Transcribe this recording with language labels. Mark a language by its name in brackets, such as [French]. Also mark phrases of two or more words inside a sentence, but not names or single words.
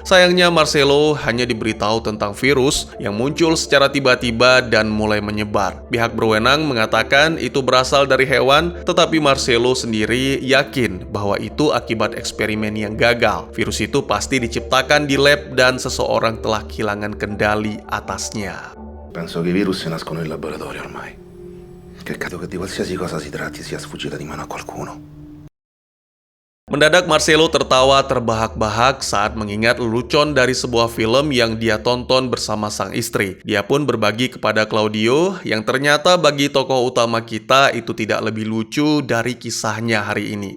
[Indonesian] Sayangnya Marcelo hanya diberitahu tentang virus yang muncul secara tiba-tiba dan mulai menyebar. Pihak berwenang mengatakan itu berasal dari hewan, tetapi Marcelo sendiri yakin bahwa itu akibat eksperimen yang gagal. Virus itu pasti diciptakan di lab dan seseorang telah kehilangan kendali atasnya. [Italian] Penso che i virus nascono in laboratorio ormai. Che credo che di qualsiasi cosa si tratti sia sfuggita di mano a qualcuno. [Indonesian] Mendadak Marcelo tertawa terbahak-bahak saat mengingat lelucon dari sebuah film yang dia tonton bersama sang istri. Dia pun berbagi kepada Claudio yang ternyata bagi tokoh utama kita itu tidak lebih lucu dari kisahnya hari ini.